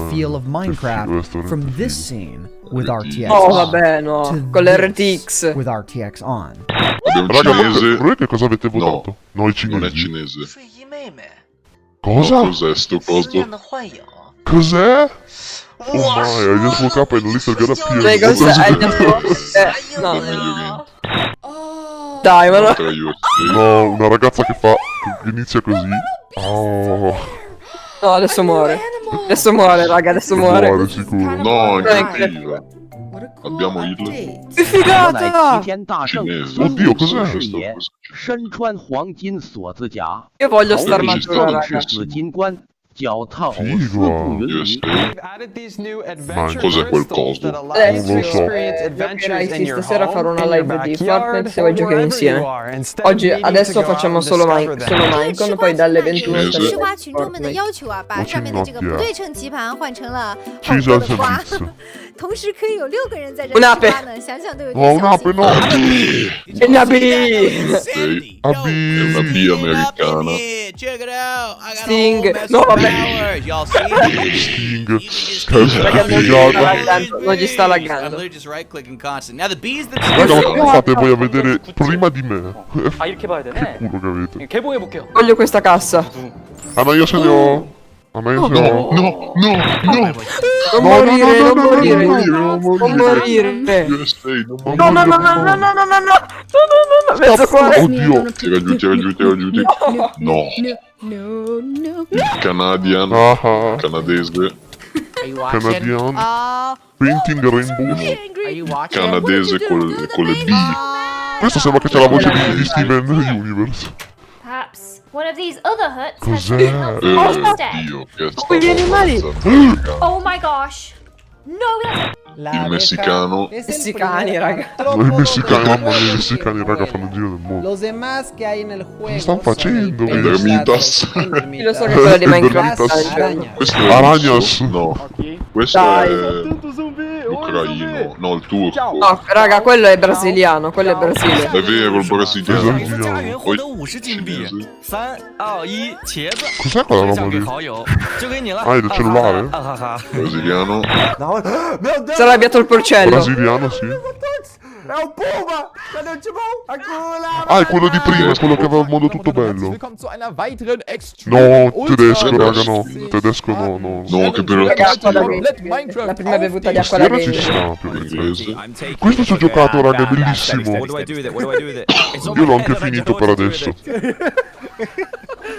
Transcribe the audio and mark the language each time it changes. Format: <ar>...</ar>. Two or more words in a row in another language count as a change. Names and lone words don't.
<it>Mamma,</it> <en>feel of</en> <it>che Minecraft figo,</it> <en>from</en> <it>che</it> <en>this</en> <it>figo.</it> <en>scene with RTX Oh, on</en> <it>vabbè, no.</it> <en>to</en> <it>Con</it> <en>this</en> <it>l'RTX.</it> <en>with RTX on?</en> <it>Abbiamo Raga, cinese. voi che cosa avete No, votato? Noi non è cinesi. cinese. Cosa? Cos'è sto coso? Cos'è?</it> <en>Oh my, I just woke up and little got appeared.</en> <it>Sai cosa? No. Meglio che Dai, ma no. tra USA. No, una ragazza che fa... che inizia così. Oh, No, adesso muore. Adesso muore, raga, adesso muore. muore sicuro. No, anche Dai, viva. Abbiamo il che figata! cinese. Oddio, cos'è? Questo cosa?</it> <zh>身穿黄金锁子甲，</zh> <it>Io voglio sta Oh, armatura, ci raga. sta.</it> <zh>紫金冠，脚踏四</zh> <it>Figo.</it> <zh>步云雨。</zh> <it>Cos'è quel coso? Adesso Non lo so. giocherai sì, stasera farò una live di Fortnite se vuoi giocare insieme. Oggi, adesso facciamo solo minecon, poi dalle 21 Cinese.</it> <zh>吃瓜群众们的要求啊，把上面的这个不对称棋盘换成了好</zh> <it>Ci</it> <zh>多</zh> <it>sono</it> <zh>的瓜，</zh> <it>servizio.</it> <zh>同时可以有6个人在这</zh> <it>Un'ape</it> <zh>吃瓜呢，想想都有</zh> <it>No,</it> <zh>点小</zh> <it>un'ape</it> <zh>心。</zh> <it>no. E la B! Sei. È una B americana. Sting! No, vabbè! Sting. Raga, Che non ci sta figata. laggando, non ci sta laggando. Raga, ma come fate voi a vedere prima di me? Che culo che avete. Voglio questa cassa. Ah, ma io se ne ho. Ah, ma io se ne ho. No, no, no. Non morire, non morire. Non morire. USA, non No, no, no, no, no, no, no, no, no, no, no, mezzo cuore. Oddio. Tira giù, tira giù, tira giù. No. No, no. Il Canadian. Ah, Canadese.</it> <en>Canadian. Painting Rainbow.</en> <it>Canadese con le B. Questo sembra che c'è la voce di Steven Universe.</it> <en>Perhaps one of these other huts has</en> <it>Cos'è?</it> <en>some health instead.</en> <it>Dio, che Come gli animali?</it> <en>Oh my gosh. No, that's</en> <it>Il messicano. Messicani, raga. I messicani, mamma mia, i messicani, raga, fanno il giro del mondo.</it> <es>Los demás que hay en el juego.</es> <it>Cosa stanno facendo? I Termitas. Io lo so che quello di Minecraft. Questo è Aragnas. No. Questo Dai. è l'ucraino. No, il turco. No, raga, quello è brasiliano, quello è Brasile. È vero, il brasiliano. Brasiliano. Poi</it> <zh>3、2、1，茄子。</zh> <it>Cos'è quella</it> <zh>分享</zh> <it>roba</it> <zh>给</zh> <it>lì?</it> <zh>好友，就给你了。</zh> <it>Ah, è del cellulare? 啊哈哈。 brasiliano.</it> <pt>No, meu Deus!</pt> <it>Si è arrabbiato il porcello. Brasiliano, sì. È un puma!</it> <pt>Cadê o timão?</pt> <it>Acula! Ah, è quello di prima, è quello che aveva il mondo tutto bello. No, tedesco, raga, no. Tedesco no, no. No, che però Raga, acqua da vendere. La prima bevuta di acqua da Tastiera ci vendere. sta, più o meno. Questo ci ho giocato, raga, è bellissimo. Io l'ho anche finito per adesso.</it>